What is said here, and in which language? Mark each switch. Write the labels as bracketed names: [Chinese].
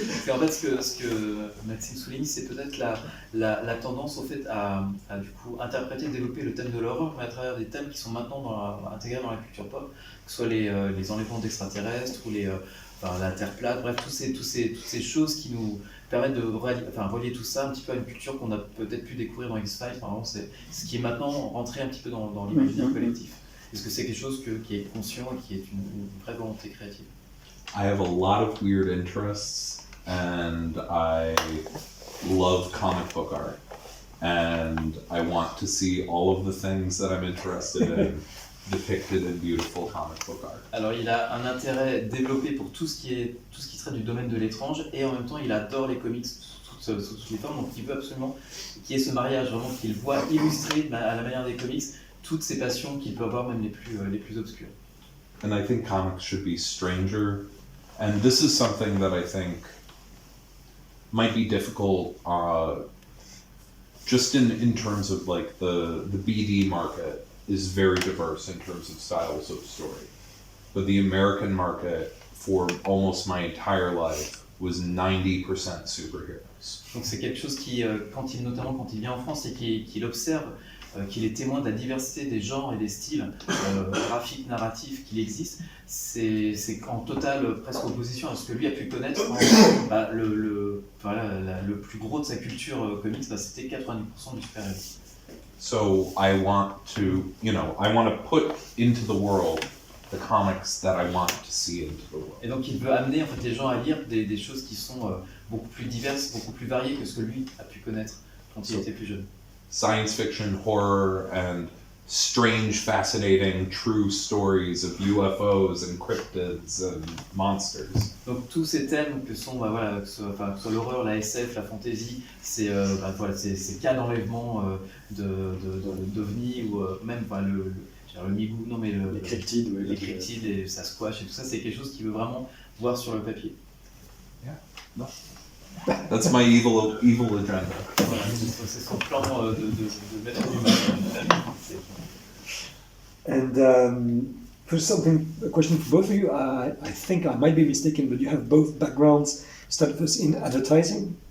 [French] En fait, ce que Maxime souligne, c'est peut-être la tendance au fait à du coup interpréter, développer le thème de l'horreur, mais à travers des thèmes qui sont maintenant intégrés dans la culture pop, que ce soit les enlèvements d'extraterrestres ou la Terre plate, bref, toutes ces choses qui nous permettent de relier tout ça un petit peu à une culture qu'on a peut-être pu découvrir dans X-Files. C'est ce qui est maintenant rentré un petit peu dans l'imaginaire collectif. Est-ce que c'est quelque chose qui est conscient et qui est une vraie volonté créative? [English] I have a lot of weird interests, and I love comic book art, and I want to see all of the things that I'm interested in depicted in beautiful comic book art. [French] Alors il a un intérêt développé pour tout ce qui traite du domaine de l'étrange, et en même temps il adore les comics sous toutes les formes, donc il veut absolument qu'il y ait ce mariage, vraiment qu'il voit illustrer à la manière des comics toutes ces passions qu'il peut avoir, même les plus obscures. [English] And I think comics should be stranger, and this is something that I think might be difficult just in terms of like the BD market is very diverse in terms of styles of story. But the American market for almost my entire life was 90% superheroes. [French] Donc c'est quelque chose qui, notamment quand il vient en France et qu'il observe, qu'il est témoin de la diversité des genres et des styles graphiques, narratifs qu'il existe, c'est en totale presque opposition à ce que lui a pu connaître. Le plus gros de sa culture comics, c'était 90% du super-héros. [English] So I want to put into the world the comics that I want to see into the world. [French] Et donc il veut amener en fait les gens à lire des choses qui sont beaucoup plus diverses, beaucoup plus variées que ce que lui a pu connaître quand il était plus jeune. [English] Science fiction, horror, and strange, fascinating, true stories of UFOs and cryptids and monsters. [French] Donc tous ces thèmes que sont voilà, que ce soit l'horreur, la SF, la fantasy, c'est voilà, ces cas d'enlèvement d'ovnis ou même le migou, non mais les cryptides, les cryptides, les Sasquatch et tout ça, c'est quelque chose qu'il veut vraiment voir sur le papier. [English] No. That's my evil agenda. [French] Voilà, c'est son plan de mettre du mal. [English] And for a question for both of you, I think I might be mistaken, but you have both backgrounds, studied first in advertising.